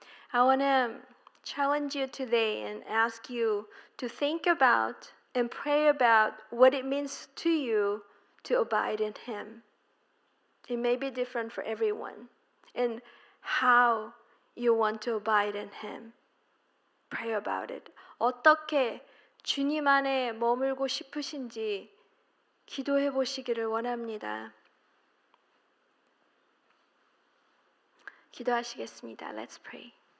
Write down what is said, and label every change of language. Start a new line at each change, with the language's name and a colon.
English: I want to challenge you today and ask you to think about and pray about what it means to you to abide in Him. It may be different for everyone and how you want to abide in Him. Pray about it.
Korean: 어떻게 주님 안에 머물고 싶으신지 기도해 보시기를 원합니다. 기도하시겠습니다.
English: Let's pray.